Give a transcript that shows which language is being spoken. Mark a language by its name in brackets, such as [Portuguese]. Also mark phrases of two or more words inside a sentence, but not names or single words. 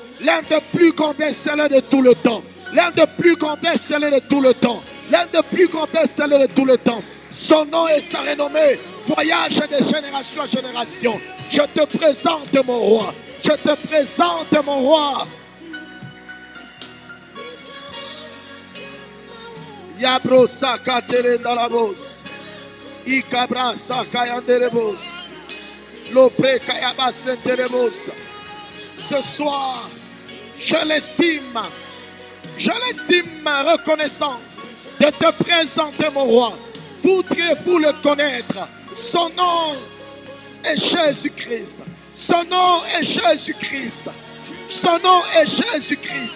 [French] L'un des plus grands best-sellers de tout le temps. L'un des plus grands best-sellers de tout le temps. L'un des plus grands best-sellers de tout le temps. Son nom et sa renommée voyage de génération en génération. Je te présente mon roi. Je te présente mon roi. Yabro saka terendarabos. Ikabra saka yanderebos. L'opre kayaba senterebos. Ce soir, je l'estime reconnaissance de te présenter mon roi. Voudriez-vous le connaître? Son nom est Jésus-Christ. Son nom est Jésus-Christ. Son nom est Jésus-Christ.